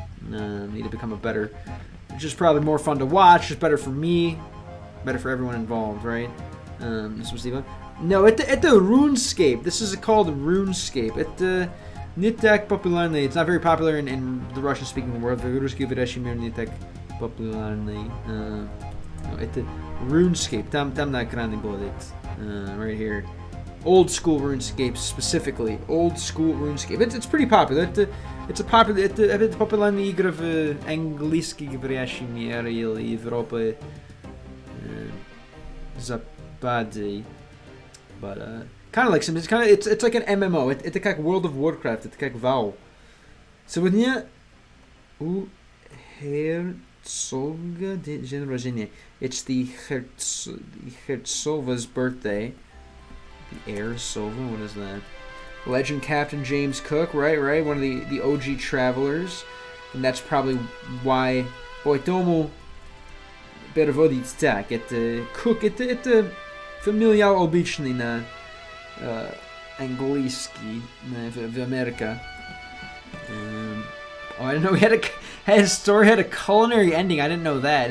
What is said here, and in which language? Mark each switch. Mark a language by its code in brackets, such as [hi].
[en] Need to become a better, it's just probably more fun to watch, it's better for me, better for everyone involved, right? No, [ru] это RuneScape. [en] This is called RuneScape. [ru] Это не так популярный. [en] It's not very popular in the Russian-speaking world. [ru] В русскоговорящем мире не так популярный. Это RuneScape. Там на экране будет. [en] Right here. Old school RuneScape specifically. Old school RuneScape. It's pretty popular. [ru] Это популярная игра в английскоговорящем мире или Европе Западе. [en] But kind of like Sims. It's like an MMO. [ru] Это как World of Warcraft. Это как WoW. Сегодня у Herzoga день рождения. [en] It's the Herzoga's birthday. The Herzога. What is that? Legend Captain James Cook. Right. One of the OG travelers. And that's probably why. [ru] Поэтому переводить так. Это Cook. Это familiar обычный на английский в Америке. [en] I didn't know his story had a culinary ending. I didn't know that.